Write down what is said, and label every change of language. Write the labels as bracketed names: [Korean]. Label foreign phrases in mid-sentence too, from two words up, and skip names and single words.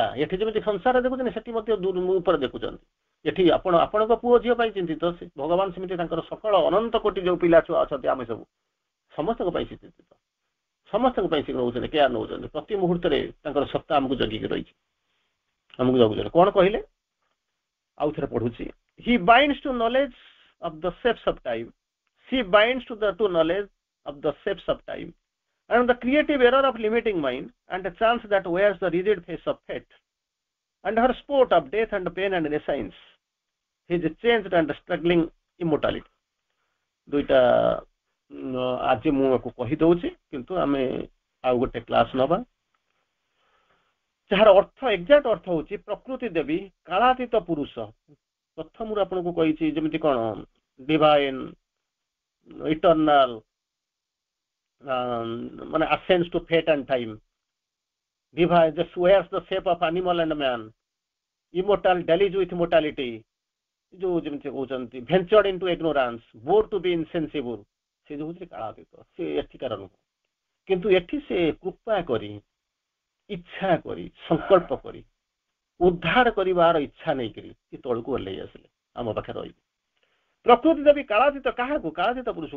[Odia] ଏଠି ଯେମିତି ସଂସାର ଦେଖୁଛନ୍ତି, ସେଠି ମଧ୍ୟ ଉପରେ ଦେଖୁଛନ୍ତି। ଏଠି ଆପଣଙ୍କ ପୁଅ ଝିଅ ପାଇଁ ଚିନ୍ତିତ, ଭଗବାନ ସେମିତି ତାଙ୍କର ସକଳ ଅନନ୍ତ କୋଟି ଯୋଉ ପିଲା ଛୁଆ ଅଛନ୍ତି, ଆମେ ସବୁ ସମସ୍ତଙ୍କ ପାଇଁ ସେ ଚିନ୍ତିତ, ସମସ୍ତଙ୍କ ପାଇଁ ସେ ନେଉଛନ୍ତି, କେୟାର ନେଉଛନ୍ତି। ପ୍ରତି ମୁହୂର୍ତ୍ତରେ ତାଙ୍କର ସତ୍ତା ଆମକୁ ଜଗିକି ରହିଛି, ଆମକୁ ଜଗୁଛନ୍ତି। କଣ କହିଲେ? ଆଉ ଥରେ ପଢୁଛି। [English] He binds to knowledge of the shapes of time. She binds to knowledge of the shapes of time. And the creative error of limiting mind, and the chance that wears the rigid face of fate, and her sport of death and pain and nescience, his changed and struggling immortality. [Odia] ଦୁଇଟା ଆଜି ମୁଁ ୟାକୁ କହିଦଉଛି, କିନ୍ତୁ ଆମେ ଆଉ ଗୋଟେ କ୍ଲାସ ନବା, ଯାହାର ଅର୍ଥ ଏକ୍ଜାକ୍ଟ ଅର୍ଥ ହଉଛି ପ୍ରକୃତି ଦେବୀ କାଳାତୀତ ପୁରୁଷ। ପ୍ରଥମରୁ ଆପଣଙ୍କୁ କହିଛି ଯେମିତି କଣ [English] divine, eternal, ମାନେ ascends to fate and time, divine, just wears the shape of animal and man, immortal, dallies with mortality, [Odia] ଯୋଉ ଯେମିତି କହୁଛନ୍ତି [English] ventured into ignorance, bore to be insensible, [Odia] ସେ ଯୋଉ ହଉଛି କାଳାତୀତ, ସେ ଏଠିକାର ନୁହଁ। କିନ୍ତୁ ଏଠି ସେ କୃପା କରି, ଇଚ୍ଛା କରି, ସଂକଳ୍ପ କରି, ଉଦ୍ଧାର କରିବାର ଇଚ୍ଛା ନେଇକରି ସେ ତଳକୁ ଓହ୍ଲେଇ ଆସିଲେ, ଆମ ପାଖରେ ରହିବେ। ପ୍ରକୃତି ଦେବୀ କାଳାତୀତ, କାହାକୁ? କାଳାତୀତ ପୁରୁଷକୁ।